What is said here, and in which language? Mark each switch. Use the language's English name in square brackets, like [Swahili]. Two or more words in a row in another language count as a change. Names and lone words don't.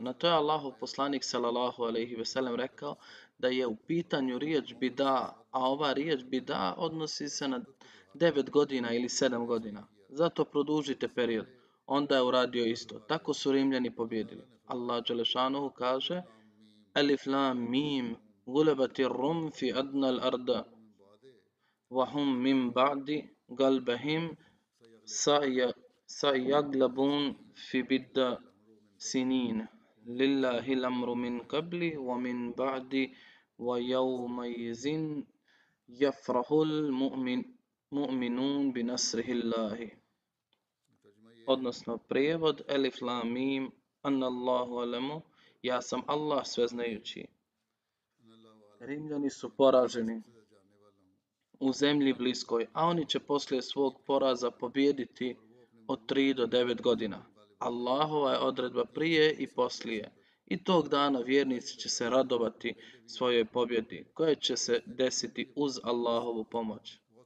[Bosnian] Na to je Allahov poslanik [Arabic] صلى الله عليه وسلم [Bosnian] rekao da je u pitanju riječ bida, a ova riječ bida odnosi se na 9 godina ili 7 godina. Zato produžite period. Onda je uradio isto. Tako su Rimljani pobjedili. Allah dželešanuhu kaže: [Arabic] ألف لام ميم غلبت الروم في أدنى الأرض وهم من بعد غلبهم سيغلبون في بضع سنين لله الأمر من قبل ومن بعد ويومئذ يفرح المؤمنون بنصر الله. [Bosnian] Odnosno prijevod: [Arabic] ألف لام ميم أنا الله أعلم, [Bosnian] ja sam Allah sveznajući. Rimljani su poraženi u zemlji bliskoj, a oni će poslije svog poraza pobijediti od 3 do 9 godina. Allahova je odredba prije i poslije. I tog dana vjernici će se radovati svojoj pobjedi, koja će se desiti uz Allahovu pomoć.